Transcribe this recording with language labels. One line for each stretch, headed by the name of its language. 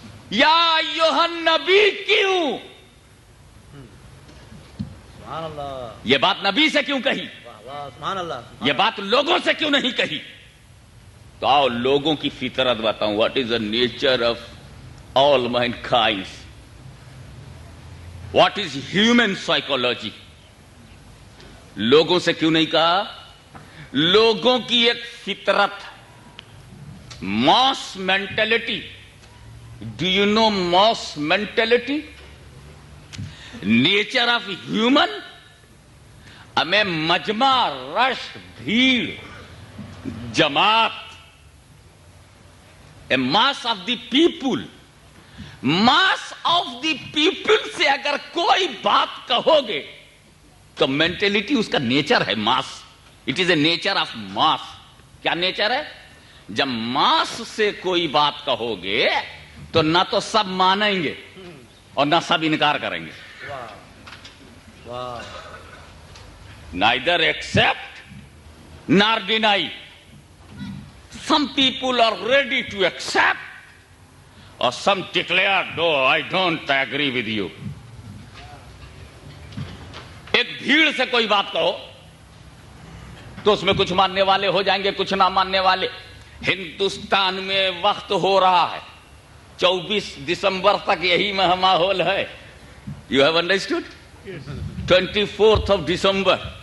Arabic: یا ایھا النبی
Urdu: کیوں؟ سبحان اللہ. یہ بات نبی سے کیوں کہی؟ سبحان اللہ. یہ بات لوگوں سے کیوں نہیں کہی؟ تو آؤ لوگوں کی فطرت بتاؤں.
English: What is the nature of all mankind. What is human psychology?
Urdu: لوگوں سے کیوں نہیں کہا؟ لوگوں کی ایک فطرت، ماس mentality.
English: Do you know mass mentality? Nature of human.
Urdu: ہمیں مجمع، رش، بھیڑ، جماعت،
English: A mass of the people. Mass of the people
Urdu: سے اگر کوئی بات کہو گے تو مینٹلٹی اس کا نیچر ہے ماس.
English: It is a nature of mass.
Urdu: کیا نیچر ہے؟ جب ماس سے کوئی بات کہو گے تو نہ تو سب مانیں گے اور نہ سب انکار کریں گے.
English: Neither accept nor deny. Some people are ready to accept, or some declare, no, I don't agree with you.
Urdu: ایک بھیڑ سے کوئی بات کہو تو اس میں کچھ ماننے والے ہو جائیں گے، کچھ نہ ماننے والے. ہندوستان میں وقت ہو رہا ہے 24 دسمبر تک یہی ماحول ہے.
English: You have understood? 24th of December.